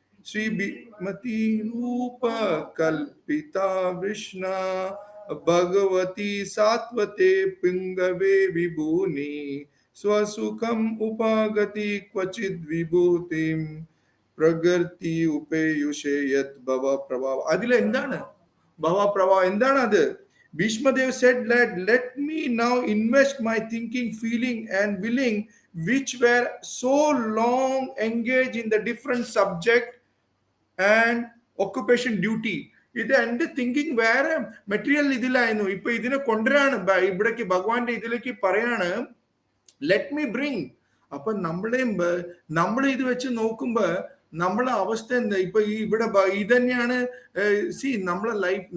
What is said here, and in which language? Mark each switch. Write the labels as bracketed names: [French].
[Sanskrit] ശ്രീ മതി രൂപ കൽപിതാ വിഷ്ണ ഭഗവതി സാത്വത്തെ പിംഗവേ വിഭൂനി സ്വസുഖം ഉപാഗതി ക്വചിത് വിഭൂതിം പ്രകൃതി ഉപേയുഷേ യത് ഭവ പ്രഭാവ. [Malayalam] അതിൽ എന്താണ് ഭവ പ്രഭാവം? എന്താണ് അത്? [English] Bhishmadev said that let me now invest my thinking, feeling and willing which were so long engaged in the different subject and occupation duty. [Malayalam] ഇത് എന്റെ തിങ്കിങ് വേറെ മെറ്റീരിയൽ ഇതിലായിരുന്നു. ഇപ്പൊ ഇതിനെ കൊണ്ടുവരാണ് ഇവിടേക്ക്, ഭഗവാന്റെ ഇതിലേക്ക് പറയാണ് [English] Let me bring. [Malayalam] അപ്പൊ നമ്മൾ ഇത് വെച്ച് നോക്കുമ്പോ നമ്മളെ അവസ്ഥ എന്താ? ഇപ്പൊ ഇവിടെ ഇതന്നെയാണ് നമ്മളെ ലൈഫ്.